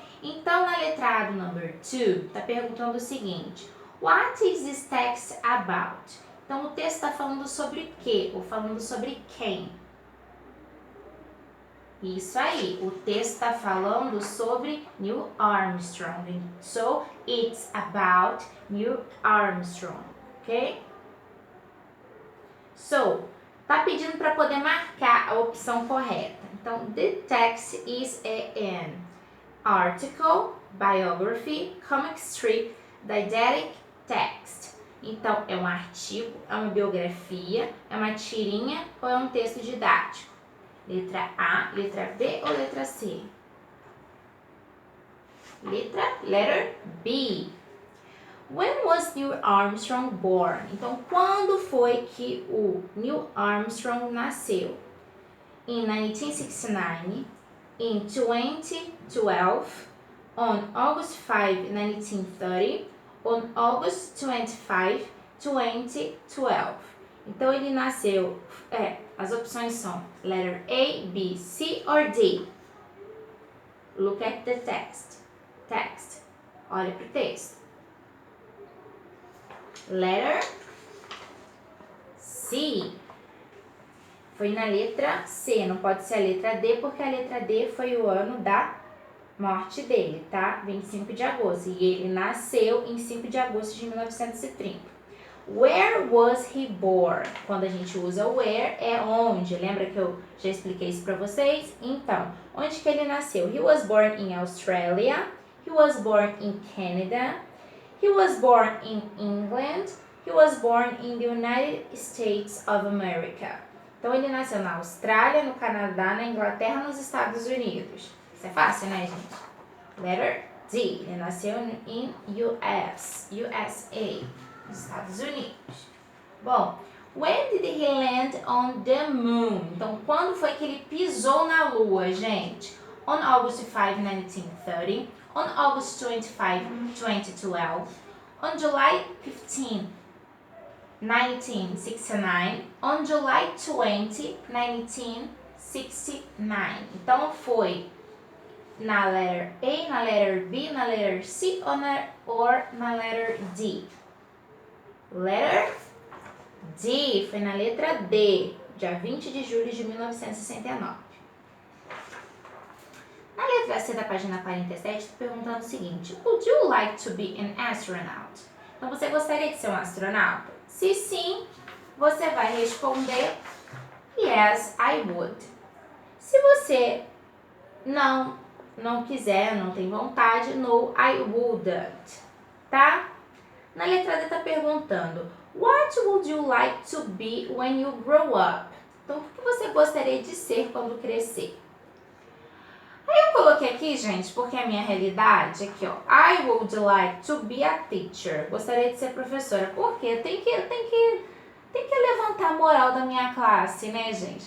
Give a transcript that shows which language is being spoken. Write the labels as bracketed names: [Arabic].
[Portuguese] Então na letra A do number 2, tá perguntando o seguinte: [English] What is this text about? [Portuguese] Então, o texto está falando sobre o quê? Ou falando sobre quem? Isso aí, o texto está falando sobre Neil Armstrong. [English] So, it's about Neil Armstrong, ok? [Portuguese] So, tá pedindo para poder marcar a opção correta. [English] Então, the text is an article, biography, comic strip, didactic text. [Portuguese] Então, é um artigo, é uma biografia, é uma tirinha ou é um texto didático? Letra A, letra B ou letra C? [English] Letter B. When was Neil Armstrong born? [Portuguese] Então, quando foi que o Neil Armstrong nasceu? [English] In 1969, in 2012, on August 5, 1930, on August 25, 2012. [Portuguese] Então, ele nasceu, as opções são [English] letter A, B, C or D. Look at the text. [Portuguese] Olha para o texto. [English] Letter C. [Portuguese] Foi na letra C, não pode ser a letra D, porque a letra D foi o ano da morte dele, tá? 25 de agosto. E ele nasceu em 5 de agosto de 1930. [English] Where was he born? [Portuguese] Quando a gente usa where, é onde. Lembra que eu já expliquei isso pra vocês? Então, onde que ele nasceu? [English] He was born in Australia. He was born in Canada. He was born in England. He was born in the United States of America. [Portuguese] Então, ele nasceu na Austrália, no Canadá, na Inglaterra, nos Estados Unidos. Isso é fácil, né, gente? [English] Letter D. [Portuguese] Ele nasceu em USA, nos Estados Unidos. [English] Bom, when did he land on the moon? [Portuguese] Então, quando foi que ele pisou na Lua, gente? [English] On August 5, 1930. On August 25, 2012. On July 15, 1969. On July 20, 1969. [Portuguese] Então, foi na letter A, na letter B, na letter C ou na letter D? [English] Letter D, [Portuguese] foi na letra D, dia 20 de julho de 1969. Na letra C da página 47, estou perguntando o seguinte: [English] Would you like to be an astronaut? [Portuguese] Então, você gostaria de ser um astronauta? Se sim, você vai responder [English] Yes, I would. [Portuguese] Se você não quiser, não tem vontade, [English] No, I wouldn't, [Portuguese] tá? Na letra D está perguntando [English] What would you like to be when you grow up? [Portuguese] Então, o que você gostaria de ser quando crescer? Aí eu coloquei aqui, gente, porque é a minha realidade, aqui ó, [English] I would like to be a teacher. [Portuguese] Gostaria de ser professora. Por quê? Tem que levantar a moral da minha classe, né, gente?